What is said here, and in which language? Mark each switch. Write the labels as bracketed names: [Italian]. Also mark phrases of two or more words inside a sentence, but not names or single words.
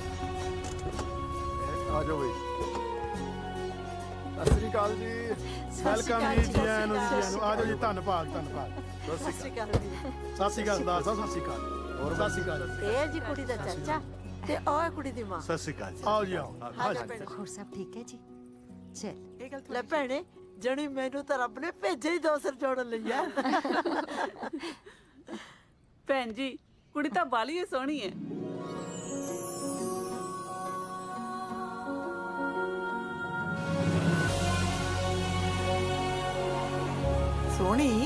[Punjabi] ਆ ਜਾਓ ਬਈ। ਸਤਿ ਸ੍ਰੀ ਅਕਾਲ ਜੀ। ਵੈਲਕਮ ਜੀ, ਜੀ ਆਇਆਂ ਨੂੰ, ਜੀ ਆਇਆਂ ਨੂੰ। ਆ ਜਾਓ ਜੀ, ਧੰਨਵਾਦ ਧੰਨਵਾਦ। ਸਤਿ ਸ਼੍ਰੀ ਅਕਾਲ ਵੀਰੇ। ਸਤਿ ਸ੍ਰੀ ਅਕਾਲ ਸਰਦਾਰ ਸਾਹਿਬ, ਸਤਿ ਸ੍ਰੀ ਅਕਾਲ। ਹੋਰ ਸਤਿ ਸ੍ਰੀ ਅਕਾਲ। ਇਹ ਜੀ ਕੁੜੀ ਦਾ ਚਾਚਾ ਤੇ ਉਹ ਹੈ ਕੁੜੀ ਦੀ ਮਾਂ। ਸਤਿ ਸ਼੍ਰੀ ਅਕਾਲ ਜੀ। ਆਓ ਜੀ ਆਓ। ਆ ਜਾ ਭੈਣੇ। [Hindi] और सब ठीक है जी? चल। [Punjabi] ਇਹ ਗੱਲ ਲੈ ਭੈਣੇ, ਜਣੀ ਮੈਨੂੰ ਤਾਂ ਰੱਬ ਨੇ ਭੇਜੇ ਹੀ ਦੋ ਸਿਰ ਜੋੜਨ ਲਈ ਆ। ਭੈਣ ਜੀ, ਕੁੜੀ ਤਾਂ ਬਾਲੀ ਹੀ ਸੋਹਣੀ ਹੈ। ਸੋਹਣੀ?